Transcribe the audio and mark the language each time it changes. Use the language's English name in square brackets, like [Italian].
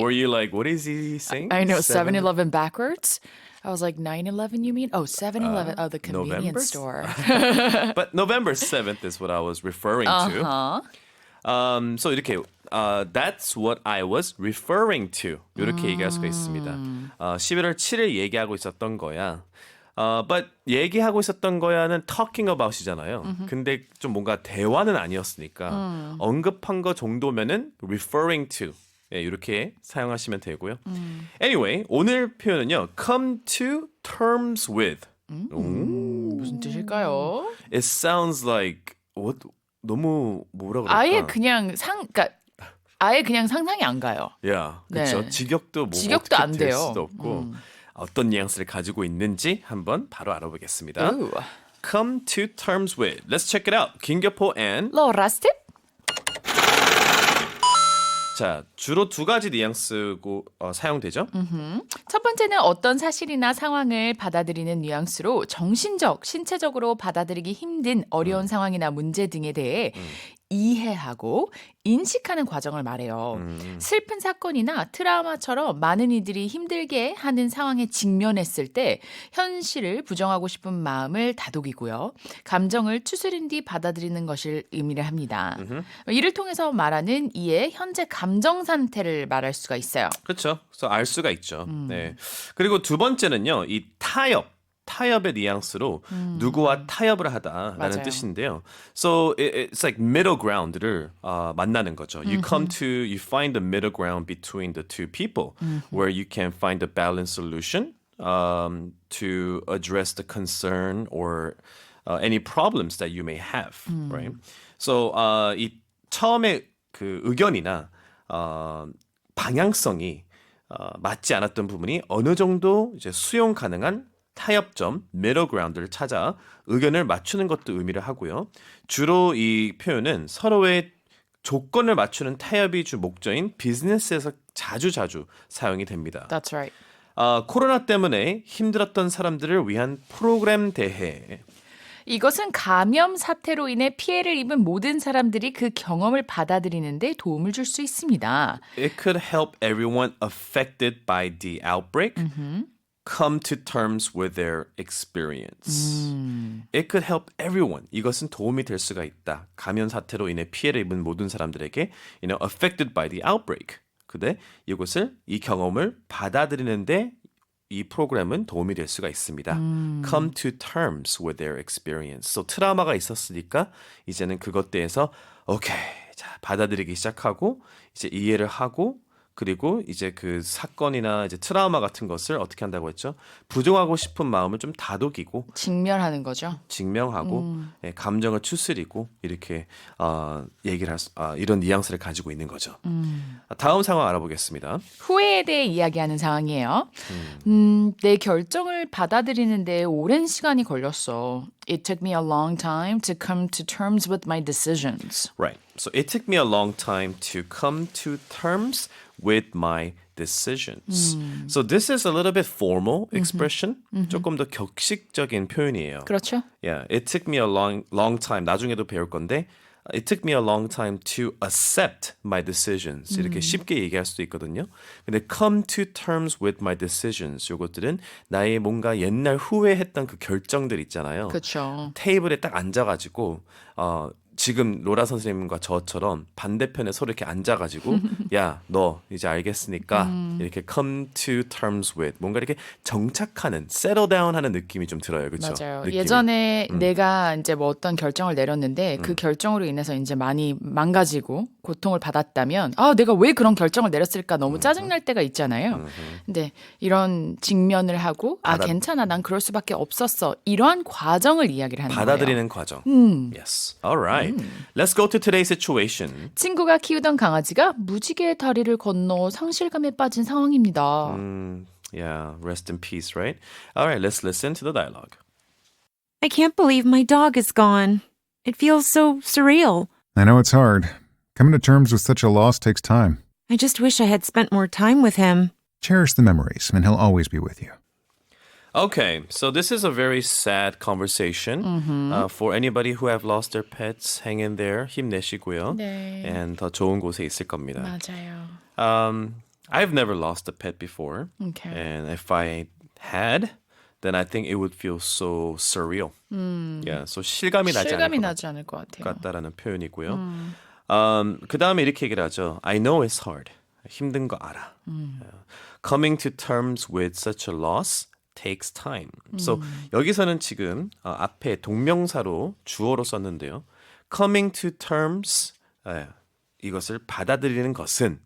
[English] Were you like, what is he saying? I know, 7-Eleven backwards. I was like, 9-11 you mean? Oh, 7-Eleven. Oh, the convenience November? store. But November 7th is what I was referring to. So [Korean] 이렇게 [English] that's what I was referring to. [Korean] 이렇게 얘기할 수가 있습니다. 11월 7일 얘기하고 있었던 거야. But 얘기하고 있었던 거야는 [English] talking about [Korean] 이잖아요. 근데 좀 뭔가 대화는 아니었으니까 언급한 거 정도면은 [English] referring to [Korean] 예, 이렇게 사용하시면 되고요. [English] Anyway, [Korean] 오늘 표현은요. [English] come to terms with. [Korean] 무슨 뜻일까요? [English] It sounds like what [Korean] 너무 뭐라 그럴까? 아예 그냥 그러니까 아예 그냥 상상이 안 가요. 야, 그렇죠. 네. 직역도 뭐 직역도 어떻게 안 될 돼요. 수도 없고 어떤 뉘앙스를 가지고 있는지 한번 바로 알아보겠습니다. [English] Ooh. Come to terms with. Let's check it out. 김교포 and Laura Step. [Korean] 자, 주로 두 가지 뉘앙스고 사용되죠. 첫 번째는 어떤 사실이나 상황을 받아들이는 뉘앙스로 정신적, 신체적으로 받아들이기 힘든 어려운 상황이나 문제 등에 대해 이해하고 인식하는 과정을 말해요. 슬픈 사건이나 트라우마처럼 많은 이들이 힘들게 하는 상황에 직면했을 때 현실을 부정하고 싶은 마음을 다독이고요. 감정을 추스린 뒤 받아들이는 것을 의미를 합니다. 이를 통해서 말하는 이의 현재 감정 상태를 말할 수가 있어요. 그렇죠. 그래서 알 수가 있죠. 네. 그리고 두 번째는요. 이 타협의 뉘앙스로 누구와 타협을 하다라는 맞아요. 뜻인데요. [English] So it's like middle ground를 [Korean] 만나는 거죠. [English] You find the middle ground between the two people where you can find a balanced solution to address the concern or any problems that you may have, right? [Korean] So 이 처음에 그 의견이나 방향성이 맞지 않았던 부분이 어느 정도 이제 수용 가능한 타협점, middle ground를 찾아 의견을 맞추는 것도 의미를 하고요. 주로 이 표현은 서로의 조건을 맞추는 타협이 주 목적인 비즈니스에서 자주 사용이 됩니다. [English] That's right. [Korean] 코로나 때문에 힘들었던 사람들을 위한 프로그램 대회. 이것은 감염 사태로 인해 피해를 입은 모든 사람들이 그 경험을 받아들이는 데 도움을 줄 수 있습니다. [English] It could help everyone affected by the outbreak come to terms with their experience. It could help everyone. [Korean] 이것은 도움이 될 수가 있다. 감염 사태로 인해 피해를 입은 모든 사람들에게 [English] affected by the outbreak. [Korean] 근데 이 경험을 받아들이는데 이 프로그램은 도움이 될 수가 있습니다. [English] Come to terms with their experience. [Korean] So 트라우마가 있었으니까 이제는 그것 대해서 오케이, 자 받아들이기 시작하고 이제 이해를 하고 그리고 이제 그 사건이나 이제 트라우마 같은 것을 어떻게 한다고 했죠? 부정하고 싶은 마음을 좀 다독이고 직면하는 거죠. 직면하고 예, 감정을 추스리고 이렇게 얘기를 이런 뉘앙스를 가지고 있는 거죠. 다음 상황 알아보겠습니다. 후회에 대해 이야기하는 상황이에요. 내 결정을 받아들이는데 오랜 시간이 걸렸어. [English] It took me a long time to come to terms with my decisions. Right. So it took me a long time to come to terms with my decisions. So this is a little bit formal expression. [Korean] 조금 더 격식적인 표현이에요. 그렇죠. [English] Yeah, it took me a long time. [Korean] 나중에도 배울 건데 [English] It took me a long time to accept my decisions. [Korean] 이렇게 쉽게 얘기할 수도 있거든요. 근데 [English] come to terms with my decisions. [Korean] 요것들은 나의 뭔가 옛날 후회했던 그 결정들 있잖아요. 그렇죠. 테이블에 딱 앉아가지고 지금 로라 선생님과 저처럼 반대편에 서로 이렇게 앉아가지고 야, 너 이제 알겠으니까 이렇게 [English] come to terms with [Korean] 뭔가 이렇게 정착하는 [English] settle down [Korean] 하는 느낌이 좀 들어요. 그렇죠? 맞아요. 느낌이. 예전에 내가 이제 뭐 어떤 결정을 내렸는데 그 결정으로 인해서 이제 많이 망가지고 고통을 받았다면 내가 왜 그런 결정을 내렸을까 너무 짜증날 때가 있잖아요. 근데 이런 직면을 하고 괜찮아. 난 그럴 수밖에 없었어. 이러한 과정을 이야기를 하는 거예요. 받아들이는 과정. [English] Yes. All right. right. Let's go to today's situation. [Korean] 친구가 키우던 강아지가 무지개 다리를 건너 상실감에 빠진 상황입니다. [English] Yeah, rest in peace, right? All right, let's listen to the dialogue. I can't believe my dog is gone. It feels so surreal. I know it's hard. Coming to terms with such a loss takes time. I just wish I had spent more time with him. Cherish the memories, and he'll always be with you. Okay, so this is a very sad conversation. For anybody who have lost their pets, hang in there, [Korean] 힘내시고요. 네. And 더 좋은 곳에 있을 겁니다. 맞아요. [English] I've never lost a pet before. Okay. And if I had, then I think it would feel so surreal. Yeah, so [Korean] 실감이 나지 실감이 않을 나지 않을 것 것 같아요. 같다라는 표현이고요. 그 다음에 이렇게 얘기를 하죠. [English] I know it's hard. [Korean] 힘든 거 알아. [English] Coming to terms with such a loss takes time. [Korean] So 여기서는 지금 앞에 동명사로 주어로 썼는데요. [English] Coming to terms [Korean] 이것을 받아들이는 것은